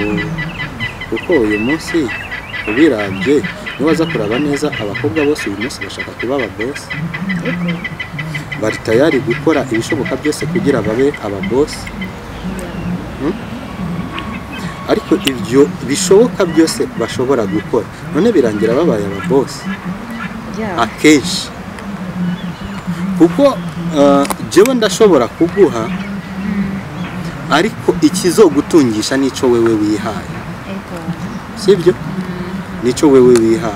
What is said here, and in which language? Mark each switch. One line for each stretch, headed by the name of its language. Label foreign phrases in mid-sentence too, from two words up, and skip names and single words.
Rundi: Kuko uyu munsi ubirabye niwaza kuraba neza, abakobwa bose uyu munsi bashaka kuba ababosi, bari tayari gukora ibishoboka byose kugira babe ababosi. Ariko ibyo bishoboka byose bashobora gukora, none birangira babaye ababosi akenshi. Kuko jewe ndashobora kuguha, ariko ikizogutungisha nico wewe wihaye sibyo, nico wewe wihaye.